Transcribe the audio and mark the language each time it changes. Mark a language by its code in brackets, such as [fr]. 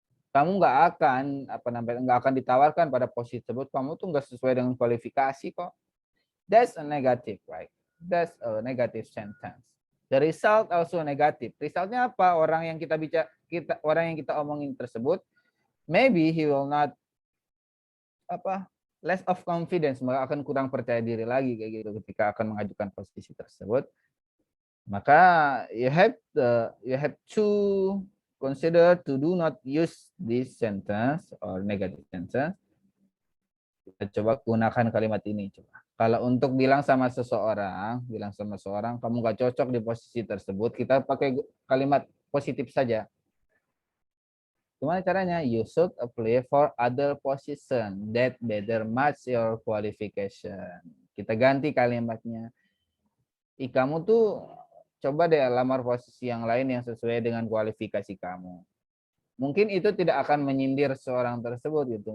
[id] Kamu nggak akan ditawarkan pada posisi tersebut. Kamu tuh nggak sesuai dengan kualifikasi kok. [en] That's a negative, right? That's a negative sentence. The result also negative. [id] Resultnya apa? Orang yang kita omongin tersebut, [en] maybe he will not less of confidence, [id] maka akan kurang percaya diri lagi kayak gitu ketika akan mengajukan posisi tersebut. [en] Maka you have to consider to do not use this sentence or negative sentence [id] Kita coba gunakan kalimat ini. Coba. Kalau untuk bilang sama seseorang, kamu gak cocok di posisi tersebut, kita pakai kalimat positif saja. Gimana caranya? [en] You should apply for other position that better match your qualification. [id] Kita ganti kalimatnya. Kamu tuh coba deh lamar posisi yang lain yang sesuai dengan kualifikasi kamu. Mungkin itu tidak akan menyindir seorang tersebut gitu.